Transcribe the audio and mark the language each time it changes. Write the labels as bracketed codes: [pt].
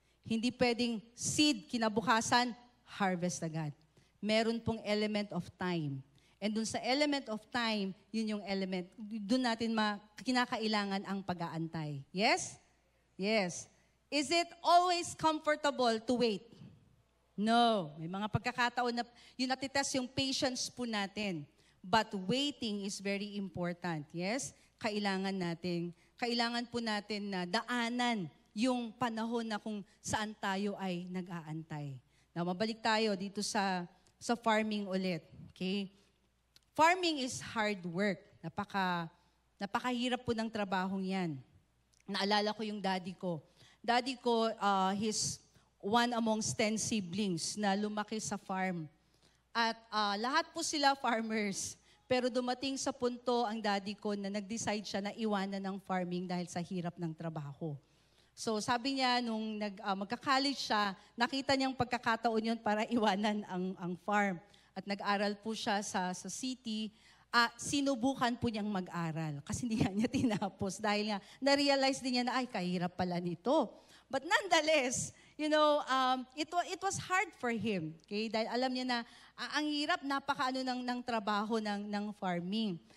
[tl] Hindi pwedeng seed, kinabukasan, harvest agad. Meron pong element of time. And dun sa element of time, yun yung element, dun natin kinakailangan ang pag-aantay. Yes? Yes. [en] Is it always comfortable to wait? No. [tl] May mga pagkakataon na yun natitest yung patience po natin. [en] But waiting is very important. [tl] Yes? Kailangan po natin na daanan yung panahon na kung saan tayo ay nag-aantay. Now, mabalik tayo dito sa farming ulit. Okay? [en] Farming is hard work. [tl] Napakahirap po ng trabahong yan. Naalala ko yung daddy ko. Daddy ko, [en] he's one amongst 10 siblings [tl] na lumaki sa farm. At lahat po sila farmers. Pero dumating sa punto ang daddy ko na nag-decide siya na iwanan ng farming dahil sa hirap ng trabaho. So sabi niya, nung magka-college siya, nakita niyang pagkakataon yun para iwanan ang farm. At nag-aral po siya sa city. Sinubukan po niyang mag-aral kasi hindi niya tinapos dahil nga na-realize din niya na, ay, kahirap pala nito. [en] But nonetheless, it was hard for him. Okay? [tl] Dahil alam niya na ang hirap, napakaano ng trabaho ng farming.